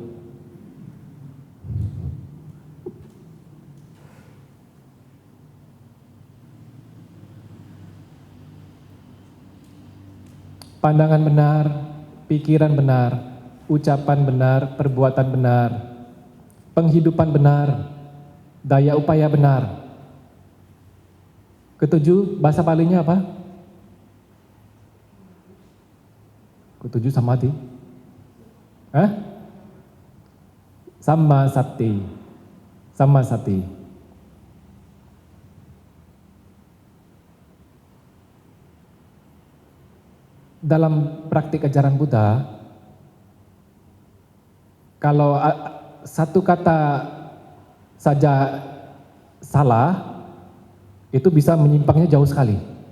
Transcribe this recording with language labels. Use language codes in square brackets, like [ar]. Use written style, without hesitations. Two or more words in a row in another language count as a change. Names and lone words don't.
[id] Pandangan benar, pikiran benar, ucapan benar, perbuatan benar, penghidupan benar, daya upaya benar. Ketujuh, bahasa palingnya apa? Ketujuh samadhi. [pi] Samma sati. Samma sati. [id] Dalam praktik ajaran Buddha, kalau satu kata saja salah, itu bisa menyimpangnya jauh sekali.